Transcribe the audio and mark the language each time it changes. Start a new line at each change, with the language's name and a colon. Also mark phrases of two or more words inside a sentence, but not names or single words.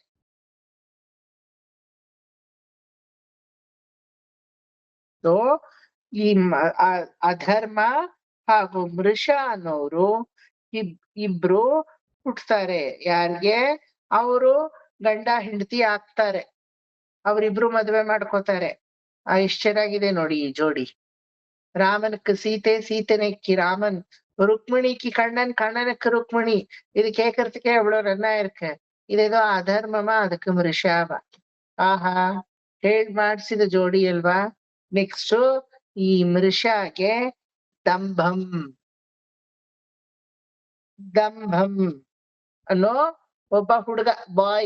Kannada: ಸೊ ಈ ಅಧರ್ಮ ಹಾಗೂ ಮೃಷ ಅನ್ನೋರು ಇಬ್ರು ಹುಟ್ತಾರೆ. ಯಾರಿಗೆ? ಅವರು ಗಂಡ ಹೆಂಡತಿ ಆಗ್ತಾರೆ. ಅವರಿಬ್ರು ಮದುವೆ ಮಾಡ್ಕೋತಾರೆ. ಎಷ್ಟ್ ಚೆನ್ನಾಗಿದೆ ನೋಡಿ ಈ ಜೋಡಿ. ರಾಮನಕ್ಕೆ ಸೀತೆ, ಸೀತೆನಕ್ಕೆ ರಾಮನ್,
Tamil: ருக்மிணிக்கு கண்ணன், கண்ணனுக்கு ருக்மிணி. இது கேட்கறதுக்கே எவ்வளவு நல்லா இருக்கு.
Kannada: ಇದೇದೋ ಅಧರ್ಮமா, ಅದಕ್ಕೆ ಮೃಷಾವ. ಆಹಾ, ಮಾಡ್ಸಿದ ಜೋಡಿ ಅಲ್ವಾ? ನೆಕ್ಸ್ಟ್ ಈ ಮೃಷಾಗೆ ದಂಭಂ. ದಂಭಂ ಅನ್ನೋ ಒಬ್ಬ ಹುಡುಗ, ಬಾಯ್.